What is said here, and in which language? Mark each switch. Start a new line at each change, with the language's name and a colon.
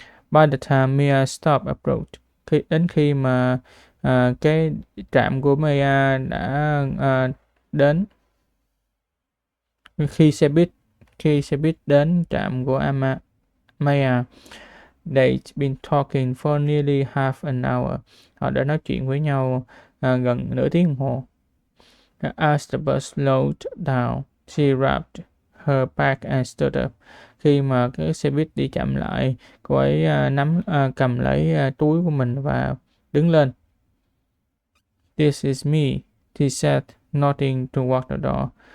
English: By the time Mia stopped abroad,
Vietnamese: đến khi mà cái trạm của Mia đã đến, khi xe buýt đến trạm của Maya,
English: they'd been talking for nearly half an hour.
Vietnamese: Họ đã nói chuyện với nhau gần nửa tiếng đồng hồ.
English: As the bus slowed down, she wrapped her bag and stood up.
Vietnamese: Khi mà cái xe buýt đi chậm lại, cô ấy cầm lấy túi của mình và đứng lên.
English: This is me, she said, nodding toward the door.